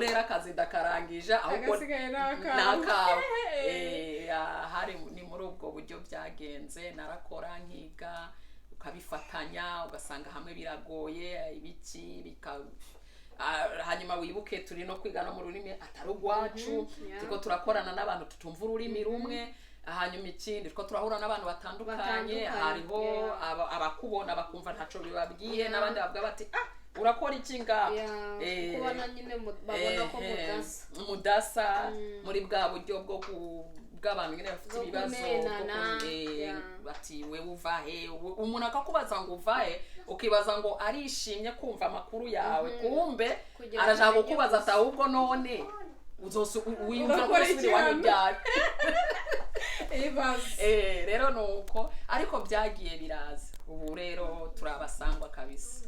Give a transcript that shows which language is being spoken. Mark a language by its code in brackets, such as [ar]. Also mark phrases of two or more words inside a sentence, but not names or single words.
[rn] rero akazi ndakarangije ahubwo nakawe hari ni muri ubwo buryo byagenze narakora nkiga ukabifatanya ugasanga hamwe biragoye ibiki hanyuma wibuke turi no kwiga no mu rurimi atari urwacu tuko turakorana n'abantu tutumva ururimi rumwe hanyuma ikindi two turahura n'abantu batandukanye hariho abakubona bakumva ntaco bibabwiye n'abandi bavuga bati urakora iki ngaho kubona nyine babona ko mudasa muri bwa buryo bw'abantu nyine bafite ibibazo bati we uvahe umuntu akakubaza ngo uvahe ukibaza ngo arishimye kumva amakuru yawe kumbe arashaka kukubaza ati ahubwo none wiyumvira ko usubira iwanyu ryari rero nuko ariko byagiye biraza ubu rero turabasangwa kabisa